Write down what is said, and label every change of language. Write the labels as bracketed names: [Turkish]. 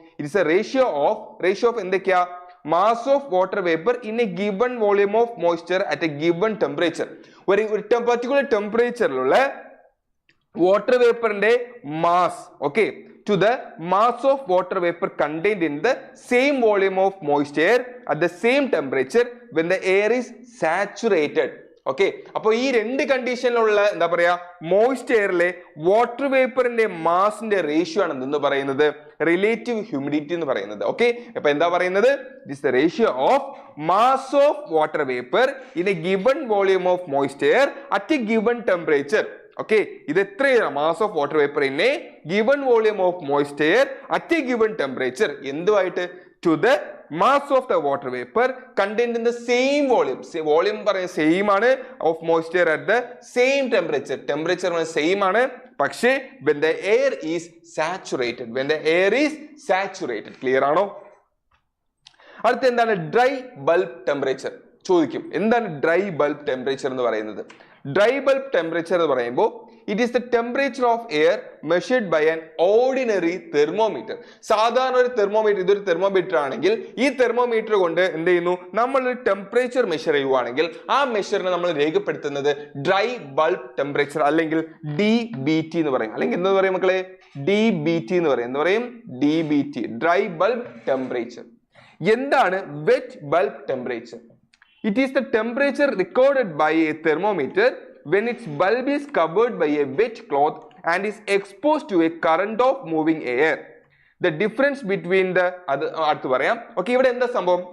[English] It is a ratio of [Malayalam] എന്തൊക്കെയാ? [English] mass of water vapor in a given volume of moisture at a given temperature. [Malayalam] ഒരു particular temperatureലുള്ള water വേപ്പറിന്റെ mass, [English] Okay, to the mass of water vapor contained in the same volume of moist air at the same temperature when the air is saturated. [Malayalam] Okay, അപ്പൊ ഈ രണ്ട് കണ്ടീഷനിലുള്ള എന്താ പറയാ, moist എയറിലെ water വേപ്പറിന്റെ മാസിന്റെ ratio ആണ് എന്ന് പറയുന്നത് relative humidity എന്ന് പറയുന്നത്. [English] okay, [Malayalam] അപ്പൊ എന്താ പറയുന്നത്? [English] It is the ratio of mass of water vapour in a given volume of moist air at a given temperature. Okay, [Malayalam] ഇത് എത്രയാണ്? [English] Mass of water vapour in a given volume of moist air at a given temperature. [Malayalam] എന്തുമായിട്ട്? [English] To the mass of the water vapour contained in the same volume. Volume [Malayalam] പറയുന്നത് [English] Same ആണ്, of moist air at the same temperature. Temperature same [Malayalam] ആണ്, പക്ഷേ [English] when the air is saturated. when the air is saturated. [Malayalam] Clear ആണോ? അടുത്ത എന്താണ്? Dry bulb temperature ചോദിക്കും. [English] എന്താണ് dry bulb temperature [Malayalam] എന്ന് പറയുന്നത്? [English] dry bulb temperature [Malayalam] എന്ന് പറയുമ്പോൾ [English] It is the temperature of air measured by an ordinary thermometer. [Malayalam] സാധാരണ ഒരു തെർമോമീറ്റർ, ഇതൊരു തെർമോമീറ്റർ ആണെങ്കിൽ ഈ തെർമോമീറ്റർ കൊണ്ട് എന്ത് ചെയ്യുന്നു, നമ്മൾ ഒരു ടെമ്പറേച്ചർ മെഷർ ചെയ്യുവാണെങ്കിൽ ആ മെഷറിനെ നമ്മൾ രേഖപ്പെടുത്തുന്നത് ഡ്രൈ ബൾബ് ടെമ്പറേച്ചർ അല്ലെങ്കിൽ DBT എന്ന് പറയും. അല്ലെങ്കിൽ എന്താ പറയും മക്കളെ? DBT എന്ന് പറയും. എന്താ പറയും? DBT, dry bulb temperature. എന്താണ് [English] wet bulb temperature? It is the temperature recorded by a thermometer when its bulb is covered by a wet cloth and is exposed to a current of moving air. The difference between the [Malayalam] അടുത്ത് പറയാം. Okay, ഇവിടെ എന്താ സംഭവം?